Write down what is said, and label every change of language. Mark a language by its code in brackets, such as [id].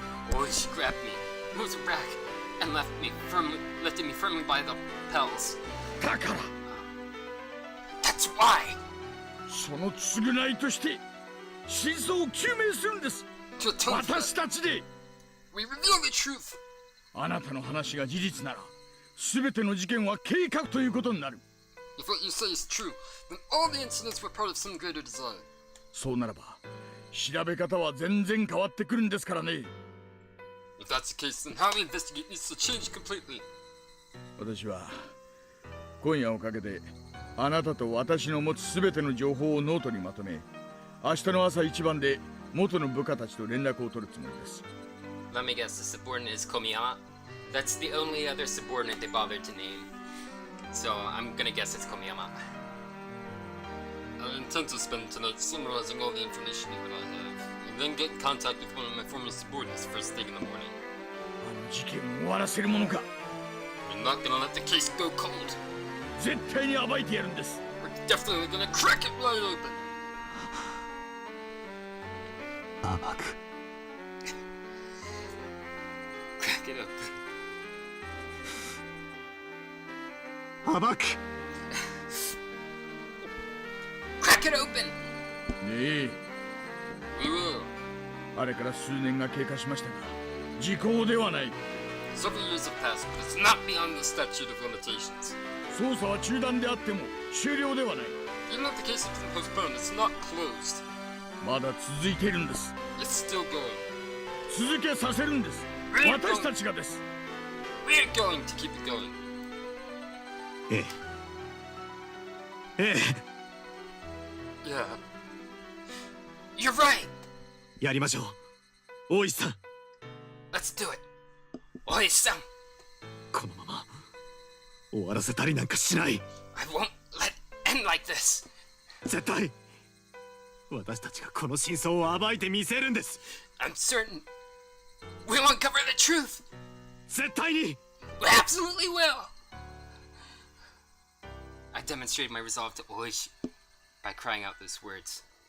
[en] Boy, she grabbed me, moved it back, and lifted me firmly by the pels. [ja] だから [en] That's why! [ja] その償いとして真相を究明するんです。 [en] To atone for [ja] 私 [en] that, [ja] たちで。 [en] we reveal the truth! [ja] あなたの話が事実なら、全ての事件は計画ということになる。 [en] If what you say is true, then all the incidents were part of some greater design. [ja] そうならば、調べ方は全然変わってくるんですからね。 [en] If that's the case, then how we investigate needs to change completely. [ja] 私は今夜をかけてあなたと私の持つ全ての情報をノートにまとめ、明日の朝一番で元の部下たちと連絡を取るつもりです。 [en] Let me guess, the subordinate is Komiyama? That's the only other subordinate they bothered to name. So I'm gonna guess it's Komiyama. I intend to spend tonight summarizing all the information you and I have, and then get in contact with one of my former subordinates first thing in the morning. [ja] あの事件を終わらせるものか。 [en] We're not gonna let the case go cold. [ja] 絶対に暴いてやるんです。 [en] We're definitely gonna crack it wide open. [ja] 暴く。 [en] Crack it open. [ja] 暴く。 [en] Crack it open! [ja] ねえ、 [en] We will. [ja] あれから数年が経過しましたが、時効ではない。 [en] Several years have passed, but it's not beyond the statute of limitations. [ja] 捜査は中断であっても終了ではない。 [en] Even if the case has been postponed, it's not closed. [ja] まだ続いているんです。 [en] It's still going. [ja] 続けさせるんです。私たちがです。 [en] We're going to keep it going. [ja] ええ。ええ。 [en] Yeah. You're right! [ja] やりましょう。大石さん。 [en] Let's do it! Oi-san! [ja] このまま終わらせたりなんかしない。 [en] I won't let it end like this! [ja] 絶対私たちがこの真相を暴いてみせるんです。 [en] I'm certain we'll uncover the truth! [ja] 絶対に。 [en] We absolutely will! I demonstrated my resolve to Oishi by crying out those words.